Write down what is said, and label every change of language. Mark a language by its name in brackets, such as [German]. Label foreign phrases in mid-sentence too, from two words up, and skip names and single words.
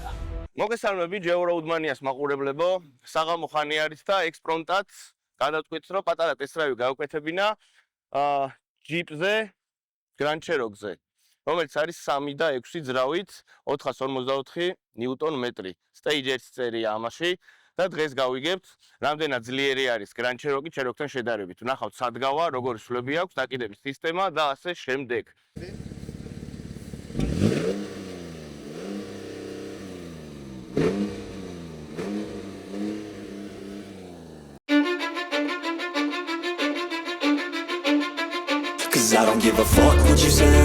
[Georgian] მოგესალმები Geo Road Mania-ს მაყურებლებო. საღამო ხანი არის და ექსპრონტაც გადავწყვით, რომ პატარა ტესტ-დრაივი გავუკეთებინა ჯიპზე, Grand Cherokee-ზე, რომელიც არის 3 და 6 ძრავით 454 ნიუტონ-მეტრი. Stage 1 წერია ამაში და დღეს გავიგებთ, რამდენად ძლიერი არის Grand Cherokee Cherokee-თან შედარებით. ვნახავთ სად გავა, როგორი სვლები აქვს, დაკიდების სისტემა და ასე შემდეგ. [English] Cause I don't give a fuck what you say.